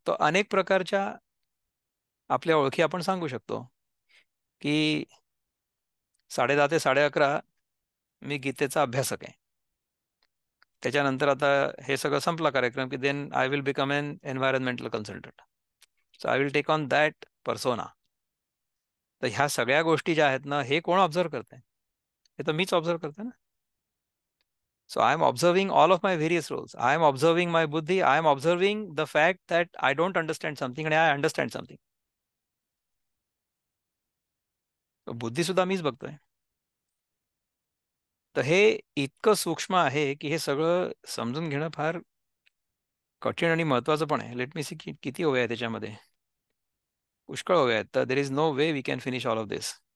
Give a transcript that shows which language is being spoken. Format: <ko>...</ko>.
<mr>तो अनेक प्रकारच्या आपल्या ओळखी आपण सांगू शकतो की 10:30 ते 11:30 मी गीतेचा अभ्यासक आहे. त्याच्यानंतर आता हे सगळं संपला कार्यक्रम की then I will become an environmental consultant. So I will take on that persona. तर ह्या सगळ्या गोष्टी ज्या आहेत ना हे कोण ऑब्झर्व करतंय? हे तर मीच ऑब्झर्व करते ना.</mr> <en>So I am observing all of my various roles. I am observing my buddhi. I am observing the fact that I don't understand something and I understand something.</en> <mr>So बुद्धी सुद्धा मीच बघतोय. तर हे इतकं सूक्ष्म आहे की हे सगळं समजून घेणं फार कठीण आणि महत्वाचं पण आहे. लेट मी सी किती ओव्या आहे त्याच्यामध्ये. पुष्कळ ओव्या आहेत. तर there is no way we can finish all of this.</mr>